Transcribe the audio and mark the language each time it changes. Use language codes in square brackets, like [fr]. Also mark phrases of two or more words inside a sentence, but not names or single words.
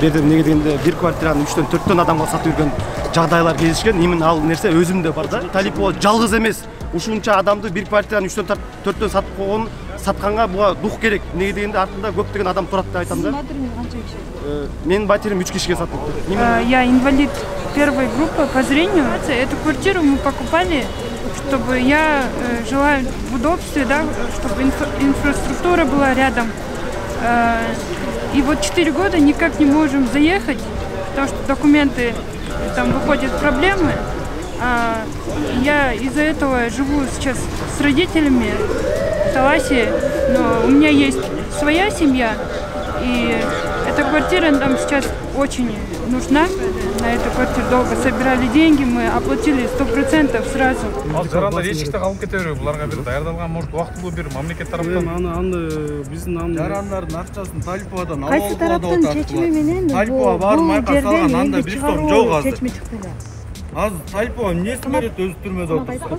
[ky] Деди эмнеге дегенде бир квартираны 3төн 4төн адамга сатып жүргөн жагдайлар кезишкен. Именно ал нерсе өзүмдө бар да. Талипова жалгыз эмес. Ушунча адамды бир квартираны 3төн 4төн сатып койгон, сатканга буга дух керек. Эмнеге дегенде артында көптөгөн адам турат деп айтам да. Менин батирим 3 кишиге сатылды. [ru] Я инвалид первой группы по зрению. Эту квартиру мы покупали, чтобы я жила в удобстве, да, чтобы инфраструктура была рядом. И вот 4 года никак не можем заехать, потому что документы, там выходят проблемы. Я из-за этого живу сейчас с родителями в Таласе, но у меня есть своя семья, и эта квартира нам сейчас очень нужна. на эту квартиру долго собирали деньги, мы оплатили 100% сразу. [ky] Ал жарандар эшикте калып кете бербейби. Буларга бир даярдалган может убактылуу бир мамлекет тараптан биздин жарандардын акчасын Талиповадан алып Кайсы тараптын чечими менен Талипова бармай калган анда биз жок азыр. Чечими чыкты эле. Азыр Талипова эмнесин берет өзү түрмөдө отурса.